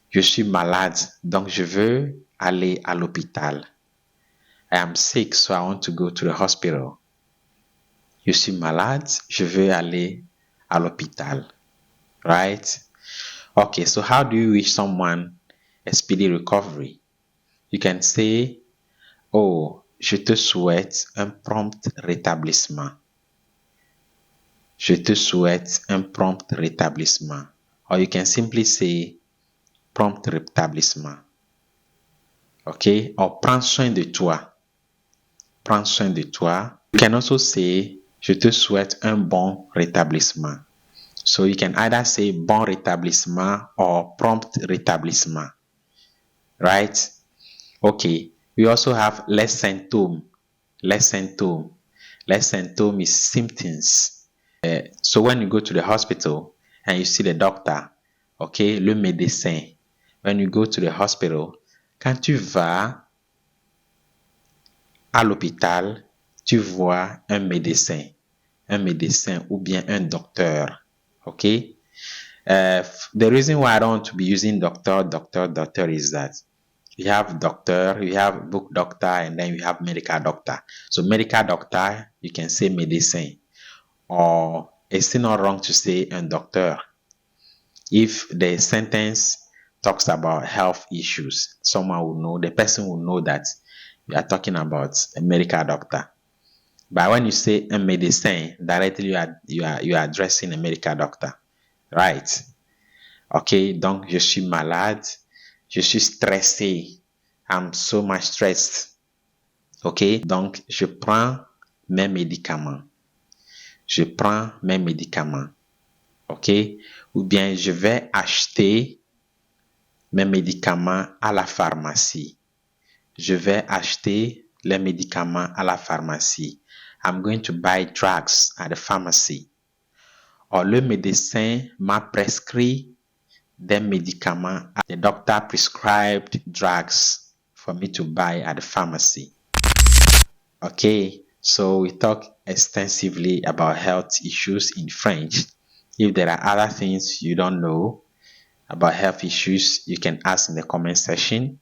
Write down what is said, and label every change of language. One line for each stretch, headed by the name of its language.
French: Je suis malade, donc je veux aller à l'hôpital.
English: I am sick, so I want to go to the hospital.
French: Je suis malade, je veux aller à l'hôpital.
English: Right? Okay, so how do you wish someone a speedy recovery? You can say, oh,
French: je te souhaite un prompt rétablissement. Je te souhaite un prompt rétablissement.
English: Or you can simply say
French: prompt rétablissement.
English: Okay?
French: Or prends soin de toi. Prends soin de toi.
English: You can also say
French: je te souhaite un bon rétablissement.
English: So you can either say
French: bon rétablissement
English: or
French: prompt rétablissement.
English: Right? Okay. We also have
French: les symptômes. Les symptômes. Les symptômes
English: is symptoms. So when you go to the hospital and you see the doctor, okay,
French: le médecin.
English: When you go to the hospital,
French: quand tu vas à l'hôpital, tu vois un médecin ou bien un docteur, okay?
English: The reason why I don't want to be using doctor is that you have doctor, you have book doctor, and then you have medical doctor. So medical doctor, you can say médecin. Or it's still not wrong to say
French: un docteur.
English: If the sentence talks about health issues, someone will know, the person will know that you are talking about a medical doctor. But when you say
French: un médecin,
English: directly you are addressing a medical doctor. Right?
French: Okay, donc je suis malade, je suis stressé.
English: I'm so much stressed. Okay,
French: donc je prends mes médicaments. Je prends mes médicaments. OK? Ou bien je vais acheter mes médicaments à la pharmacie. Je vais acheter les médicaments à la pharmacie.
English: I'm going to buy drugs at the pharmacy.
French: Or le médecin m'a prescrit des médicaments.
English: The doctor prescribed drugs for me to buy at the pharmacy. Okay, so we talk extensively about health issues in French. If there are other things you don't know about health issues, you can ask in the comment section.